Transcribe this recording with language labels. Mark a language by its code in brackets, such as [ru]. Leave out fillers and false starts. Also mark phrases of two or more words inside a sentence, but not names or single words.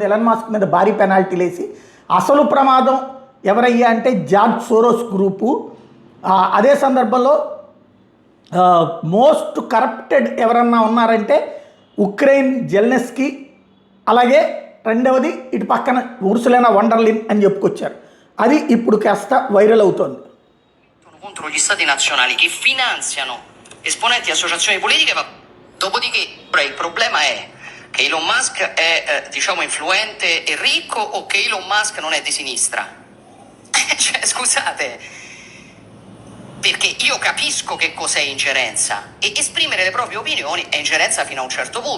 [te] ఎలన్ మాస్క్ మీద భారీ పెనాల్టీలు వేసి అసలు ప్రమాదం ఎవరయ్యా అంటే జార్జ్ సోరోస్ గ్రూపు. అదే సందర్భంలో [en] most corrupted [te] ఎవరన్నా ఉన్నారంటే ఉక్రెయిన్ జెలెన్స్కీ, అలాగే రెండవది ఇటు పక్కన ఉర్సులినా వండర్లిన్ అని చెప్పుకొచ్చారు. అది ఇప్పుడు కాస్త వైరల్ అవుతోంది. [it] contro gli stati nazionali che finanziano esponenti di associazioni politiche. Dopodiché il problema è che Elon Musk è diciamo influente e ricco o che Elon Musk non è di sinistra. Cioè, scusate, perché io capisco che cos'è ingerenza e esprimere le proprie opinioni è ingerenza fino a un certo punto.